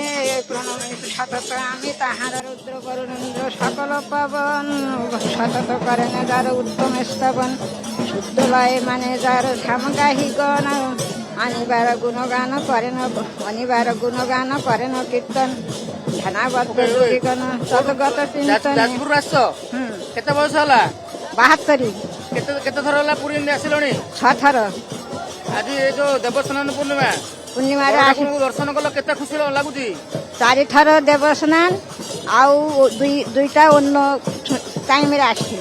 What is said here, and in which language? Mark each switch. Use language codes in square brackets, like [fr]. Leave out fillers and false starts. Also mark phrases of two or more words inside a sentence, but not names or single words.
[bn] প্রণমী সতত আমি তাহার রুদ্র করুণেন্দ্র সকল পবন। সতত করেন যার উত্তম স্তবন শুদ্ধ লয় মানে যার সামগাহী গণ। অনিবার গুণগান করেন অনিবার গুণগান করেন কীর্তন ধ্যানাবদ্ধ যোগীগণ তদ্গত চিন্তন। [or] ଯାଜପୁର ଆସିଛ କେତେ ବୟସ ହେଲା? 72 କେତେ କେତେ ଥର ହେଲା ପୁରୀ ଏମିତି ଆସିଲଣି? 6 ଥର ଆଜି ଏ ଯୋଉ ଦେବସ୍ନାନ ପୂର୍ଣ୍ଣିମା ପୂର୍ଣ୍ଣିମାରେ ଆସି ଠାକୁରଙ୍କୁ ଦର୍ଶନ କଲ, କେତେ ଖୁସି ଲାଗୁଛି? 4 ଥର ଦେବସ୍ନାନ ଆଉ ଦୁଇଟା ଅନ୍ୟ ଟାଇମରେ ଆସିଛି।